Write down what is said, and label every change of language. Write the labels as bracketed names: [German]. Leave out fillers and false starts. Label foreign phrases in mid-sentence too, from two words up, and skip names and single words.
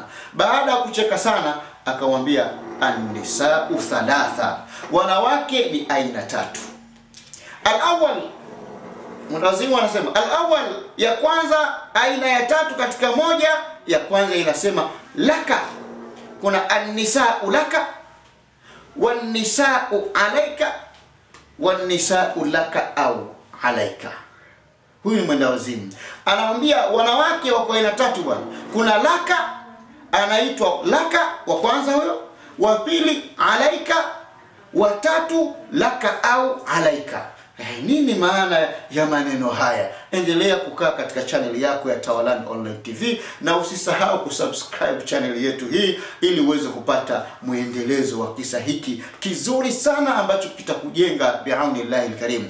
[Swahili] Baada ya kucheka sana, akamwambia [Arabic] النساء ثلاث, [Swahili] wanawake ni aina 3. Al-awwal, mwenda wazimu anasema al-awwal, ya kwanza, aina ya 3 katika moja. Ya kwanza inasema laka, kuna [Arabic] النساء لك والنساء عليك والنساء لك أو عليك. [Swahili] Huyu ni mwenda wazimu anamwambia wanawake wako aina 3 bwana. Kuna laka, anaitwa laka wa kwanza huyo, wa pili alayka, wa 3 laka au alayka. Nini maana ya maneno haya? Endelea kukaa katika channel yako ya Tawalan Online TV, na usisahau kusubscribe channel yetu hii ili uweze kupata muendelezo wa kisa hiki kizuri sana ambacho kitakujenga [Arabic] بعون الله الكريم.